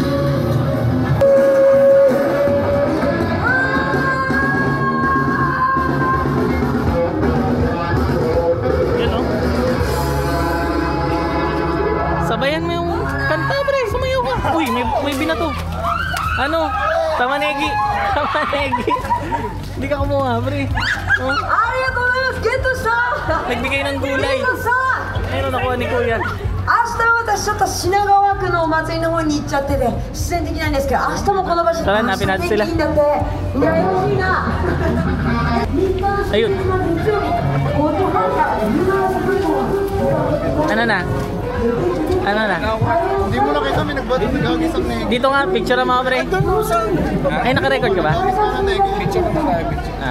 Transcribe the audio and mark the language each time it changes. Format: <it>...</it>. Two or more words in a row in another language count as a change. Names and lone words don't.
<tl>Sabayan mo yung kanta, pre. Sumayaw ka. Uy, may binato. Ano? Tamanegi. Tamanegi. Hindi ka kumuha, pre. Oh.</tl> <ja>ありがとうございます。ゲットした。</ja> <tl>Nagbigay ng</tl> <ja>ゲ</ja> <tl>gulay.</tl> <ja>ットした。</ja> <tl>Ayun, nakuha ni Kuya.</tl> <ja>明日私ちょっと品川区のお祭りの方に行っちゃってて出演できないんですけど、明日もこの場所で</ja> <tl>Tara,</tl> <ja>明</ja> <tl>hanapin</tl> <ja>日</ja> <tl>natin</tl> <ja>で</ja> <tl>sila.</tl> <ja>きんだって。羨ましいな。</ja> <tl>Ayun. Ano na? Ano na? Hindi mo nakita may nagbagisang na Dito nga, picture na mga pre. Ay, naka-record ka ba? Picture naman tayo, picture.</tl>